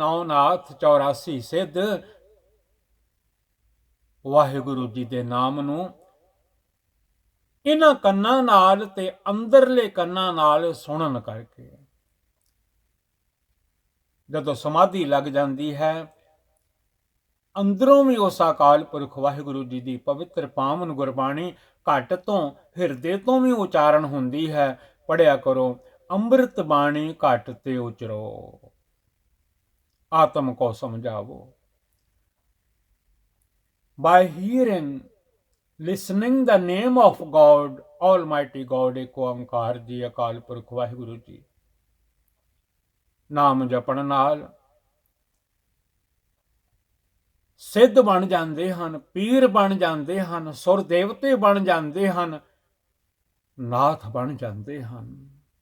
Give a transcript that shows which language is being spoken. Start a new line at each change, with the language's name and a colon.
Punjabi: ਨੌ ਨਾਥ 84 ਸਿੱਧ ਵਾਹਿਗੁਰੂ ਜੀ ਦੇ ਨਾਮ ਨੂੰ ਇਹਨਾਂ ਕੰਨਾਂ ਨਾਲ ਤੇ ਅੰਦਰਲੇ ਕੰਨਾਂ ਨਾਲ ਸੁਣਨ ਕਰਕੇ ਜਦੋਂ ਸਮਾਧੀ ਲੱਗ ਜਾਂਦੀ ਹੈ, ਅੰਦਰੋਂ ਵੀ ਉਸ ਅਕਾਲ ਪੁਰਖ ਵਾਹਿਗੁਰੂ ਜੀ ਦੀ ਪਵਿੱਤਰ ਪਾਵਨ ਗੁਰਬਾਣੀ ਘੱਟ ਤੋਂ ਹਿਰਦੇ ਤੋਂ ਵੀ ਉਚਾਰਨ ਹੁੰਦੀ ਹੈ। ਪੜਿਆ ਕਰੋ, ਅੰਮ੍ਰਿਤ ਬਾਣੀ ਘਟ ਤੇ ਉਚਰੋ, ਆਤਮ ਕੋ ਸਮਝਾਵੋ।
English: By hearing, listening the name of God, Almighty God, Ek Onkar ji, Akal Purakh Waheguru ji.
Punjabi: ਨਾਮ ਜਪਣ ਨਾਲ ਸਿੱਧ ਬਣ ਜਾਂਦੇ ਹਨ, ਪੀਰ ਬਣ ਜਾਂਦੇ ਹਨ, ਸੁਰ ਦੇਵਤੇ ਬਣ ਜਾਂਦੇ ਹਨ, ਨਾਥ ਬਣ ਜਾਂਦੇ ਹਨ।